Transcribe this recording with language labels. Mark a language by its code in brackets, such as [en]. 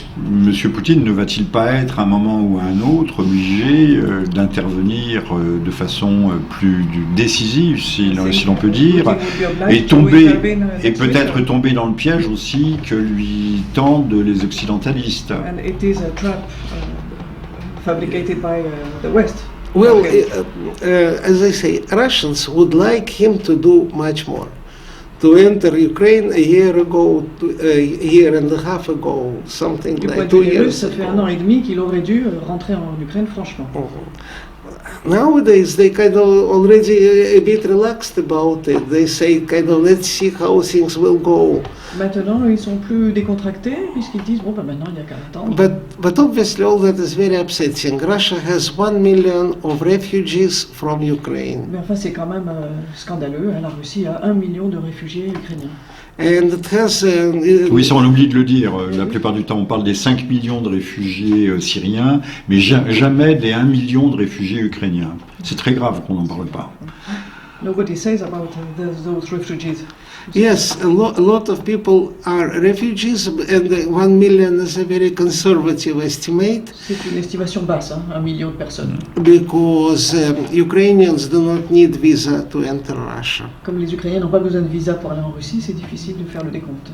[fr] Monsieur Poutine ne va-t-il pas être, à un moment ou à un autre, obligé d'intervenir de façon plus décisive, si l'on peut dire, et peut-être tomber dans le piège aussi que lui tendent les occidentalistes. [en] And it is a trap fabricated by the West. Well, as I say, Russians would like him to do much more. To enter Ukraine a year ago, a year and a half ago, something like 2 years. [fr] Ça fait 1 an et demi qu'il aurait dû rentrer en Ukraine, franchement. [en] Nowadays, they kind of already a bit relaxed about it. They say, kind of, let's see how things will go. [fr] Maintenant, ils sont plus décontractés puisqu'ils disent bon, maintenant il n'y a qu'à attendre. [en] But obviously, all that is very upsetting. Russia has 1 million of refugees from Ukraine. [fr] Mais enfin, c'est quand même scandaleux. La Russie a 1 million de réfugiés ukrainiens. [en] And it has, [fr] oui, ça on oublie de le dire. La plupart du temps, on parle des 5 millions de réfugiés syriens, mais jamais des 1 million de réfugiés ukrainiens. C'est très grave qu'on n'en parle pas. [en] Nobody says about those refugees. Yes, a lot of people are refugees, and 1 million is a very conservative estimate. [fr] C'est une estimation basse, 1 million de personnes. [en] Because Ukrainians do not need visa to enter Russia. [fr] Comme les Ukrainiens n'ont pas besoin de visa pour aller en Russie, c'est difficile de faire le décompte.